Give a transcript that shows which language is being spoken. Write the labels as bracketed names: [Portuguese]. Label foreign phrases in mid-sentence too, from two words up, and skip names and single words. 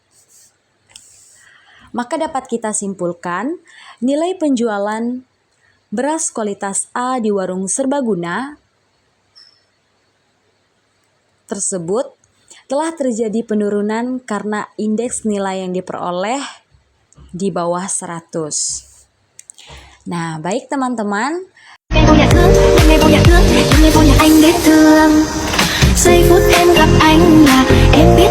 [Indonesian] Maka dapat kita simpulkan nilai penjualan beras kualitas A di warung serbaguna tersebut telah terjadi penurunan karena indeks nilai yang diperoleh di bawah 100. Nah, baik teman-teman. [Vietnamese] Em vô nhà thương, em vô nhà thương, em vô nhà anh để thương. Giây phút em gặp anh là